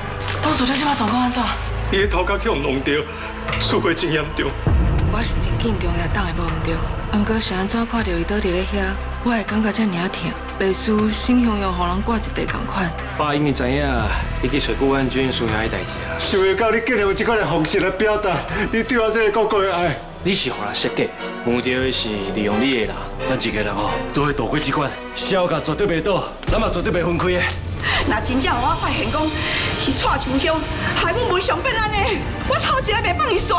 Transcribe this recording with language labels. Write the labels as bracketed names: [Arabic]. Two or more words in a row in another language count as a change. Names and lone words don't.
[Min Nan Chinese] 当初你即摆状况安怎？伊的头壳去互弄掉，事发真严重。我是真紧张，也当会无毋对。啊，毋过是安怎看到伊倒伫咧遐，我会感觉遮尔疼，袂输心雄雄互人挂一地共款。爸应该知影，伊去找顾安军商量的代志啊。想会到你竟然用这款的方式来表达你对我这个哥哥的爱。你是互人设计，目的的是利用你的人。咱一个人哦，做伙大过这款，小甲绝对袂倒，咱嘛绝对袂分开的。若真正有我发现讲是蔡秋香害阮文祥变安尼，我头一个袂放伊煞。